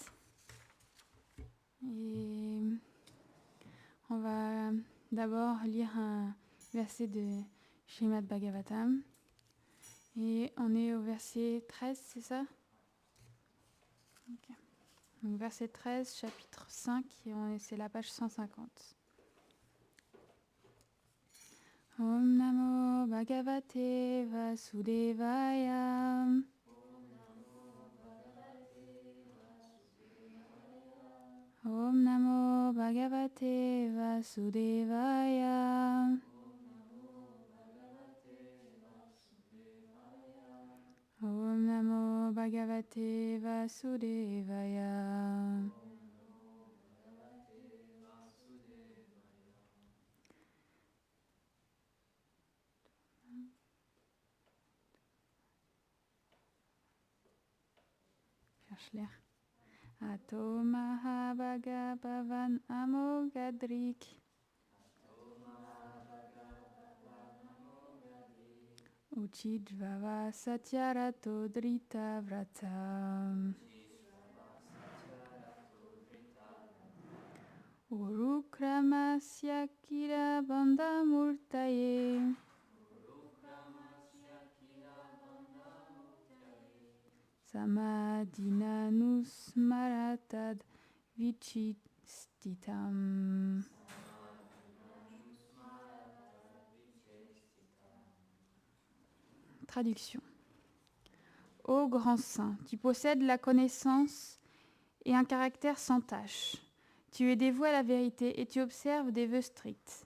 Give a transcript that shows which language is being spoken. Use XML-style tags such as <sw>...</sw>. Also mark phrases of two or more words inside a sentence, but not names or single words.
<fr>Et on va d'abord lire un verset de Srimad Bhagavatam. Et on est au verset 13, c'est ça? Okay. Donc verset 13, chapitre 5, et c'est la page 150.</fr> <sa>ॐ नमो भगवते वासुदेवाय. ॐ नमो भगवते वासुदेवाय. ॐ नमो भगवते वासुदेवाय.</sa> <fr>Cherche l'air.</fr> <sa>अतो महाभाग भवान् अमोघदृक्. शुचिश्रवाः सत्यरतो धृतव्रतः. उरुक्रमस्याखिल बन्ध मुक्तये. समाधिनानुस्मर तद् विचेष्टितम्.</sa> <fr>Traduction. Ô grand saint, tu possèdes la connaissance et un caractère sans tache. Tu es dévoué à la vérité et tu observes des vœux stricts.</fr>